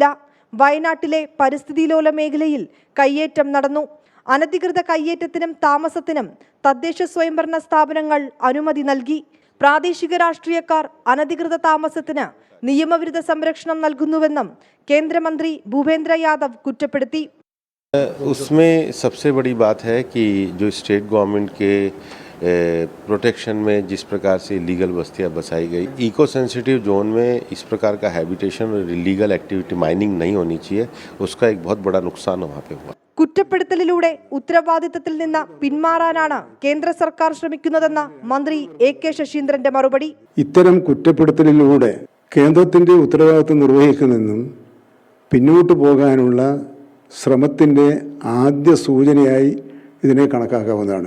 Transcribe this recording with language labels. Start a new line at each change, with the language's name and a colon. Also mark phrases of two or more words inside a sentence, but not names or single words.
Malayalam: വയനാട്ടിലെ പരിസ്ഥിതി ലോല മേഖലയിൽ കയ്യേറ്റം നടന്നു. അനധികൃത കയ്യേറ്റത്തിനും താമസത്തിനും തദ്ദേശ സ്വയംഭരണ സ്ഥാപനങ്ങൾ അനുമതി നൽകി. പ്രാദേശിക രാഷ്ട്രീയക്കാർ അനധികൃത താമസത്തിന് നിയമവിരുദ്ധ സംരക്ഷണം നൽകുന്നുവെന്നും കേന്ദ്രമന്ത്രി ഭൂപേന്ദ്ര യാദവ് കുറ്റപ്പെടുത്തി.
Hindi: उसमें सबसे बड़ी बात है कि जो
English: state government
Hindi: के प्रोटेक्शन में जिस प्रकार से इलीगल बस्तियां बसाई गई,
English: eco sensitive zone
Hindi: में इस प्रकार का हैबिटेशन और
English: illegal activity mining
Hindi: नहीं होनी चाहिए, उसका एक बहुत बड़ा नुकसान वहाँ पे हुआ.
Malayalam: കുറ്റപ്പെടുത്തലിലൂടെ ഉത്തരവാദിത്തത്തിൽ നിന്ന് പിന്മാറാനാണ് കേന്ദ്ര സർക്കാർ ശ്രമിക്കുന്നതെന്ന മന്ത്രി AK ശശീന്ദ്രന്റെ മറുപടി. ഇത്തരം കുറ്റപ്പെടുത്തലിലൂടെ കേന്ദ്രത്തിന്റെ ഉത്തരവാദിത്തം നിർവഹിക്കുന്നെന്നും പിന്നോട്ട് പോകാനുള്ള ശ്രമത്തിന്റെ ആദ്യ സൂചനയായി ഇതിനെ കണക്കാക്കാവുന്നതാണ്.